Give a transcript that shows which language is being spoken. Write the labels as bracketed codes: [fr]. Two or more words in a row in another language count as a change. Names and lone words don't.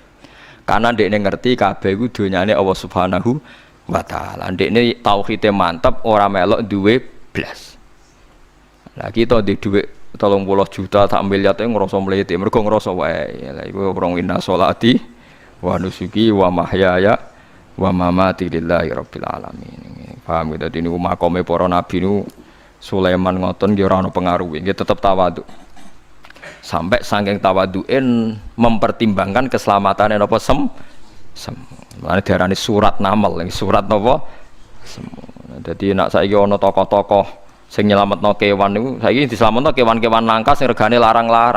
[jv] Karena ndekne ngerti kabeh iku donyane Allah [ar] سبحانه وتعالى. [jv] Ndekne tauhide mantap ora melok duwe blas. Lah kita ndek dhuwit 30 juta tak miliar itu ngrasa mlete, mergo ngrasa wae. Lah iku wong [ar] إن صلاتي ونسكي ومحياي ومماتي لله رب العالمين. [id] Paham gitu, ini makome para nabi [jv] niku Sulaiman ngoten nggih ora ana pengaruhe, nggih tetep tawadhu. Sampai saking tawaduin [id] mempertimbangkan keselamatan [jv] napa Mane diarani surat namal, surat napa Jadi nak saiki ana tokoh-tokoh sing nyelametno kewan niku, saiki diselametno kewan-kewan langka sing regane larang-larang.